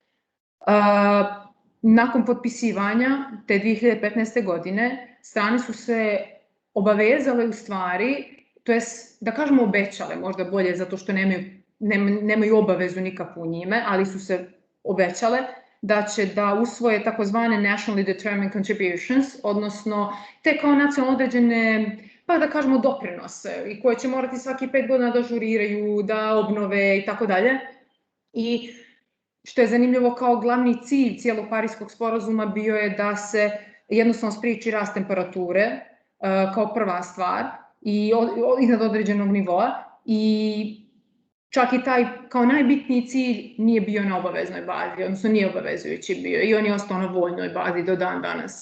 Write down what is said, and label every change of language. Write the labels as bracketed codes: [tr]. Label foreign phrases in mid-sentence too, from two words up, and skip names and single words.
[sr] Nakon potpisivanja te 2015. godine strane su se obavezale u stvari, to jest da kažemo obećale, možda bolje zato što nemaju obavezu nikakvu njime, ali su se obećale da će da usvoje takozvane [en] nationally determined contributions, [sr] odnosno te kao nacionalno određene, pa da kažemo doprinose, i koje će morati svaki 5 godina da ažuriraju, da obnove i tako dalje. I što je zanimljivo, kao glavni cilj cijelog Pariskog sporazuma bio je da se jednostavno spriječi rast temperature kao prva stvar i iznad određenog nivoa i čak i taj kao najbitniji cilj nije bio na obaveznoj bazi, odnosno nije obavezujući bio i on je ostao na voljnoj bazi do dan danas.